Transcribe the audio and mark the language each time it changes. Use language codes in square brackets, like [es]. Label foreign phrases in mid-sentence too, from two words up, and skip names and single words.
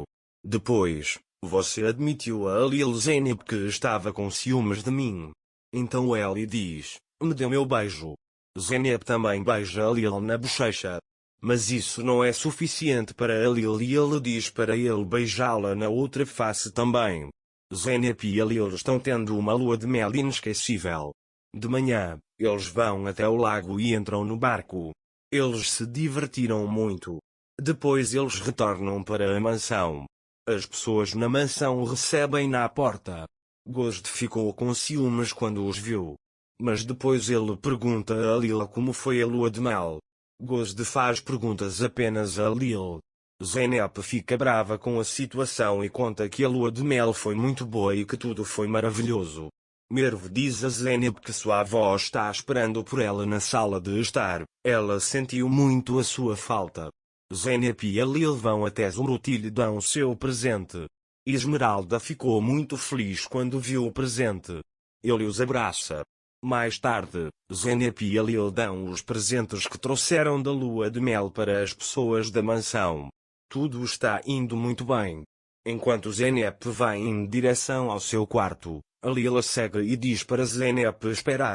[pt] Depois, você admitiu a Halil Zeynep que estava com ciúmes de mim. Então ele diz, me dê meu beijo. Zeynep também beija Halil na bochecha. Mas isso não é suficiente para Halil e ele diz para ele beijá-la na outra face também. Zeynep e Halil estão tendo uma lua de mel inesquecível. De manhã, eles vão até o lago e entram no barco. Eles se divertiram muito. Depois eles retornam para a mansão. As pessoas na mansão recebem-na à porta. Gozde ficou com ciúmes quando os viu. Mas depois ele pergunta a Halil como foi a lua de mel. Gozde faz perguntas apenas a Halil. Zeynep fica brava com a situação e conta que a lua de mel foi muito boa e que tudo foi maravilhoso. Merve diz a Zeynep que sua avó está esperando por ela na sala de estar. Ela sentiu muito a sua falta. Zeynep e Halil vão até Zumrut e lhe dão seu presente. Esmeralda ficou muito feliz quando viu o presente. Ele os abraça. Mais tarde, Zeynep e Halil dão os presentes que trouxeram da lua de mel para as pessoas da mansão. Tudo está indo muito bem. Enquanto Zeynep vai em direção ao seu quarto, Halil a segue e diz para Zeynep esperar.